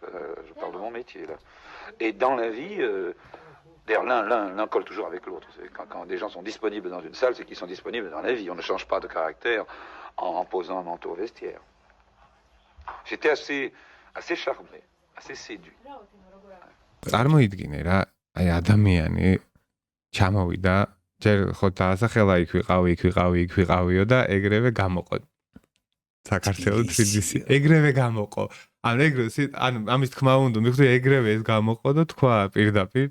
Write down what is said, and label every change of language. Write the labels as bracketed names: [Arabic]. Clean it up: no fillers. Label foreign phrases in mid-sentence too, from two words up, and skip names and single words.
[French] Je parle de mon métier là. Et dans la vie, d'ailleurs l'un colle toujours avec l'autre. Quand des gens sont disponibles dans une salle, c'est qu'ils sont disponibles dans la vie. On ne change pas de caractère en posant un manteau au vestiaire. J'étais assez charmé, assez séduit. [Georgian] წარმოიდგინე რა, აი ადამიანი ჩამოვიდა, ჯერ ხო დაასახელა იქ ვიყავიო და ეგრევე გამოყო. საქართველოს თბილისი ეგრევე გამოყო. ანუ ამის თქმა უნდა, მიხდი ეგრევე ეს გამოყო და თქვა პირდაპირ.